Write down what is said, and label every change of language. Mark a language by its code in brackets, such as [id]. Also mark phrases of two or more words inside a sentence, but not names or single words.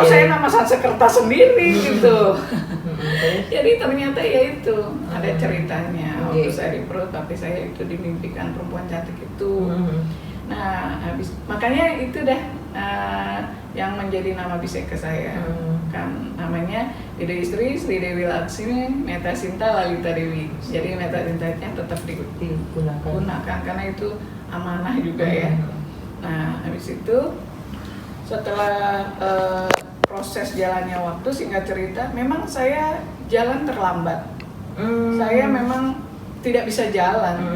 [id] Kok saya nama Sanskerta sendiri gitu. Jadi ternyata ya itu ada ceritanya. Waktu saya di perut, tapi saya itu dimimpikan perempuan cantik itu. Nah, makanya itu dah yang menjadi nama biseka saya. Kan namanya Ide Istri Sri Dewi Laksmi Meta Sinta Lalita Dewi. Jadi Meta Sintanya tetap digunakan karena itu amanah juga ya. Nah, habis itu setelah proses jalannya waktu, singkat cerita, memang saya jalan terlambat. Saya memang tidak bisa jalan.